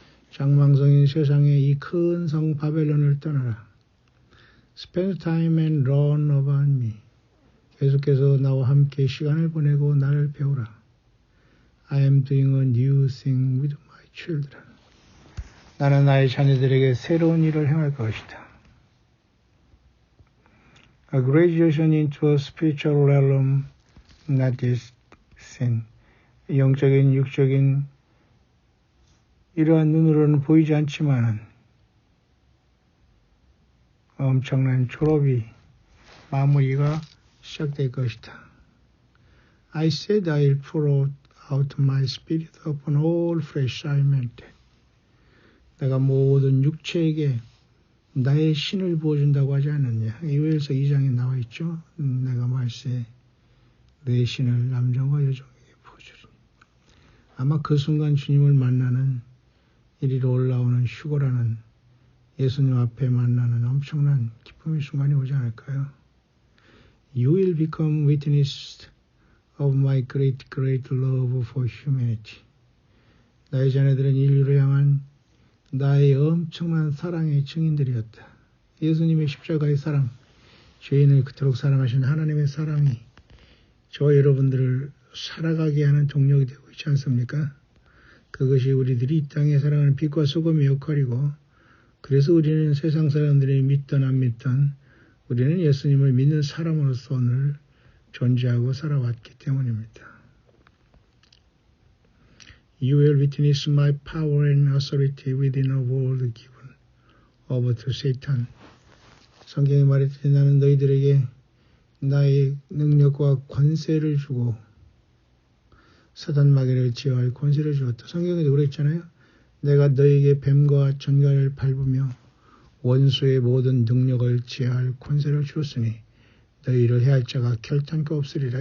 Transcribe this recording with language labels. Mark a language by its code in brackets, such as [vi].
[ko] 장망성인 세상의 이 큰 성 바벨론을 떠나라. [en] Spend time and learn about me. [ko] 계속해서 나와 함께 시간을 보내고 나를 배우라. [en] I am doing a new thing with my children. [ko] 나는 나의 자녀들에게 새로운 일을 행할 것이다. [en] A graduation into a spiritual realm not yet seen. [ko] 영적인, 육적인 이러한 눈으로는 보이지 않지만은 엄청난 졸업이 마무리가 시작될 것이다. [en] I said I'll pour out my spirit upon all flesh, I meant it. [ko] 내가 모든 육체에게 나의 신을 부어준다고 하지 않았냐. 요엘서 2장에 나와 있죠. 내가 말세 내 신을 남정과 여종에게 부어주리니. 아마 그 순간 주님을 만나는 이리로 올라오는 휴거라는 예수님 앞에 만나는 엄청난 기쁨의 순간이 오지 않을까요? [en] You will become witness of my great love for humanity. [ko] 나의 자녀들은 인류를 향한 나의 엄청난 사랑의 증인들이었다. 예수님의 십자가의 사랑, 죄인을 그토록 사랑하신 하나님의 사랑이 저와 여러분들을 살아가게 하는 동력이 되고 있지 않습니까? 그것이 우리들이 이 땅에 살아가는 빛과 소금의 역할이고, 그래서 우리는 세상 사람들이 믿든 안 믿든 우리는 예수님을 믿는 사람으로서 오늘 존재하고 살아왔기 때문입니다. [en] You will witness my power and authority within a world given over to Satan. [ko] 성경이 말했듯이 나는 너희들에게 나의 능력과 권세를 주고 사단 마귀를 제어할 권세를 주었다. 성경에도 그랬잖아요. 내가 너에게 뱀과 전갈을 밟으며 원수의 모든 능력을 제어할 권세를 주었으니 너희를 해할 자가 결단코 없으리라.